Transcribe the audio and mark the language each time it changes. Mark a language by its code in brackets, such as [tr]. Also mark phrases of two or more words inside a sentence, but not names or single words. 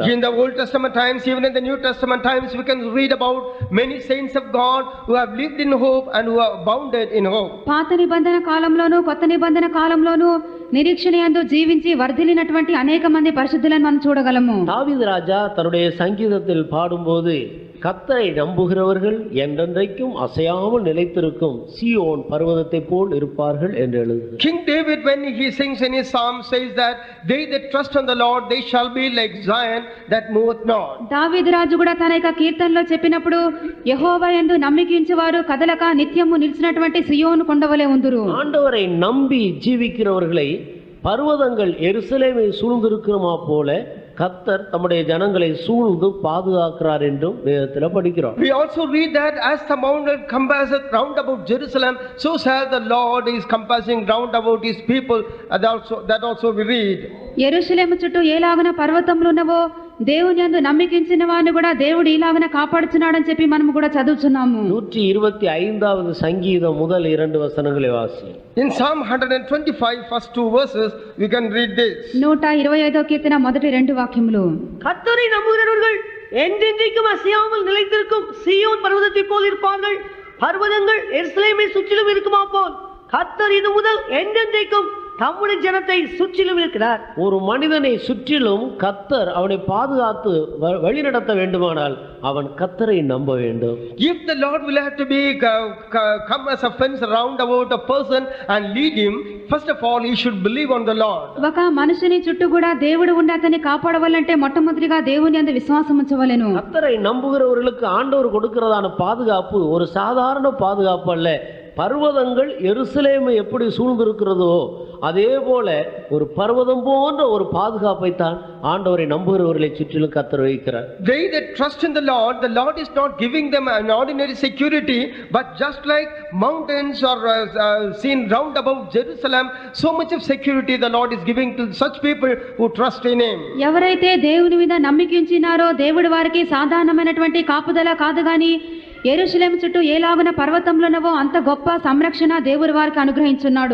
[en] In the Old Testament times, even in the New Testament times, we can read about many saints of God who have lived in hope and who have abounded in hope. [te] పాత నిబంధన కాలంలోను కొత్త నిబంధన కాలంలోను నిరీక్షణ యందు జీవించి వర్ధిల్లినటువంటి అనేక మంది పరిశుద్ధులను మనం చూడగలము. [ta] தாவீது ராஜா தன்னுடைய சங்கீதத்தில் பாடும்போது, கர்த்தரை நம்புகிறவர்கள் என்றென்றைக்கும் அசையாமல் நிலைத்திருக்கும் சீயோன் பர்வதத்தை போல் இருப்பார்கள் என்று எழுதுகிறார். [en] King David, when he sings in his psalm, says that they that trust on the Lord, they shall be like Zion that moveth not. [te] దావీదు రాజు కూడా తన యొక్క కీర్తనలో చెప్పినప్పుడు, యెహోవా యందు నమ్మికించువారు కదలక నిత్యము నిలిచినటువంటి సియోను కొండవలే ఉందురు. [ta] ஆண்டவரை நம்பி ஜீவிக்கிறவர்களை பர்வதங்கள் எருசலேமை சூழ்ந்திருக்கிறமா போல கர்த்தர் தம்முடைய ஜனங்களை சூழ்ந்து பாதுகாக்கிறார் என்றும் வேதத்தில் படிக்கிறோம். [en] We also read that as the mountain compasseth round about Jerusalem, so shall the Lord is compassing round about his people. That also we read. [te] యెరూషలేము చుట్టూ ఏలాగున పర్వతములు ఉన్నవో దేవుని యందు నమ్మికించిన వారిని కూడా దేవుడు ఇలాగున కాపాడుచున్నాడని చెప్పి మనము కూడా చదువుచున్నాము. [ta] 125வது சங்கீதம் முதல் 2 வசனங்களை வாசி. [en] In Psalm 125 first 2 verses we can read this. [te] 125వ కీర్తన మొదటి 2 వాక్యములు. [ta] கர்த்தரை நம்புகிறவர்கள் என்றென்றைக்கும் அசையாமல் நிலைத்திருக்கும் சீயோன் பர்வதத்தைப் போல் இருப்பார்கள். பர்வதங்கள் எருசலேமை சுற்றிலும் இருக்குமா போல் கர்த்தர் இது முதல் என்றென்றைக்கும் தம்முடைய ஜனத்தை சுற்றிலும் இருக்கிறார். ஒரு மனிதனை சுற்றிலும் கர்த்தர் அவனை பாதுகாத்து வழிநடத்த வேண்டுமானால் அவன் கர்த்தரை நம்ப வேண்டும். [en] If the Lord will have to be come as a fence around about a person and lead him, first of all he should believe on the Lord. [te] ఒక మనిషిని చుట్టూ కూడా దేవుడు ఉండి అతన్ని కాపాడవాలంటే మొట్టమొదటిగా దేవుని యందు విశ్వాసం ఉంచవలెను. [ta] கர்த்தரை நம்புகிறவர்களுக்கு ஆண்டவர் கொடுக்கிறதான பாதுகாப்பு ஒரு சாதாரண பாதுகாப்பு அல்ல. பர்வதங்கள் எருசலேமை எப்படி சூழ்ந்திருக்கிறதோ அதே போல ஒரு பர்வதம் போன்ற ஒரு பாதுகாப்பை தான் ஆண்டவரை நம்புகிறவர்களை சுற்றிலும் கர்த்தர் வைக்கிறார். [en] They that trust in the Lord is not giving them an ordinary security, but just like mountains are seen round about Jerusalem, so much of security the Lord is giving to such people who trust in him. [te] ఎవరైతే దేవుని మీద నమ్మికించినారో దేవుడు వారికి సాధారణమైనటువంటి కాపుదల కాదు గాని యెరూషలేము చుట్టూ ఏలాగున పర్వతములున్నవో అంత గొప్ప సంరక్షణ దేవుడు వారికి అనుగ్రహించున్నాడు.